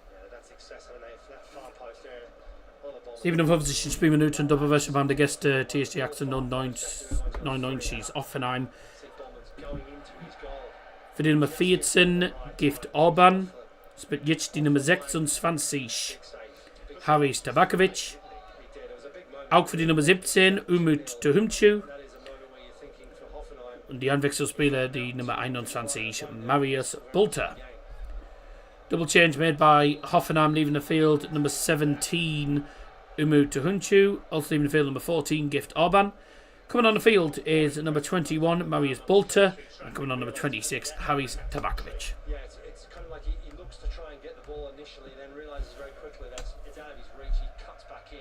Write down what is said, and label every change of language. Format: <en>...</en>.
<en>That's excessive, and that far post there. Stephen of Opposition Streamer Newton double version band against TSG Action 99 she's Hoffenheim</en> <de>Für die Nummer 14 Gift Orban. Spielt jetzt die Nummer 26 Haris Tabakovic. Auch für die Nummer 17 Umut Tohumchu. Und die Einwechselspieler die Nummer 21 Marius Bulter.</de> <en>Double change made by Hoffenheim leaving the field. Number 17 Umut Tohumchu. Also leaving the field number 14 Gift Orban. Coming on the field is number 21 Marius Bulter. And coming on number 26 Haris Tabakovic. Yeah, it's kind of like he looks to try and get the ball initially, then realises very quickly that it's out of his reach. He cuts back in.</en>